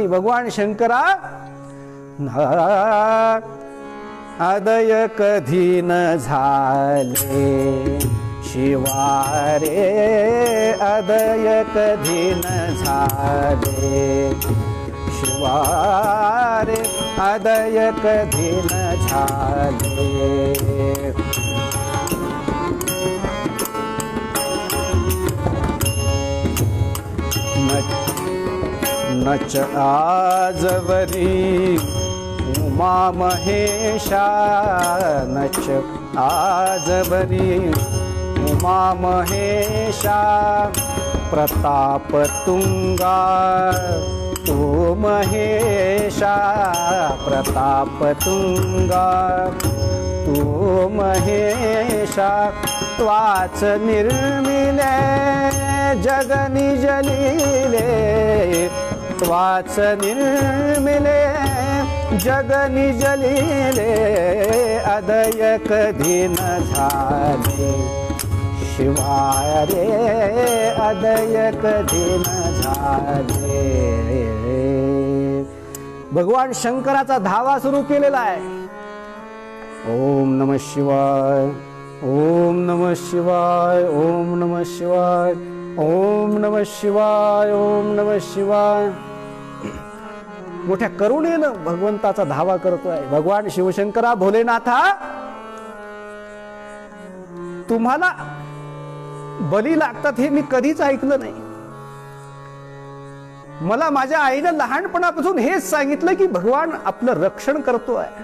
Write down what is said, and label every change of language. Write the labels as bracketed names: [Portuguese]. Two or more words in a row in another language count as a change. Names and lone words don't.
[Marathi] भगवान शंकरा, आदय कधी न झाले शिवारे, आदय कधी न झाले शिवारे, आदय कधी न झाले. नच आजवरी उमा महेशा, नच आजवरी उमा महेशा, प्रताप तुंगा तू महेशा, प्रताप तुंगा तू महेशा. त्वाच निर्मिले जग निजलिले, त्वाच निर्मिले जग निजलिले, अदय कधी न झाले शिवारे, अदय कधी न झाले. भगवान शंकराचा धावा सुरू केलेला आहे. [Sanskrit] ओम नमः शिवाय, ओम नमः शिवाय, ओम नमः शिवाय, ओम नमः शिवाय, ओम नमः शिवाय. [Marathi] मोठ्या करुणेनं भगवंताचा धावा करतोय. भगवान शिवशंकरा, भोलेनाथा, तुम्हाला बली लागतात हे मी कधीच ऐकलं नाही. मला माझ्या आईनं लहानपणापासून हेच सांगितलं की भगवान आपलं रक्षण करतोय.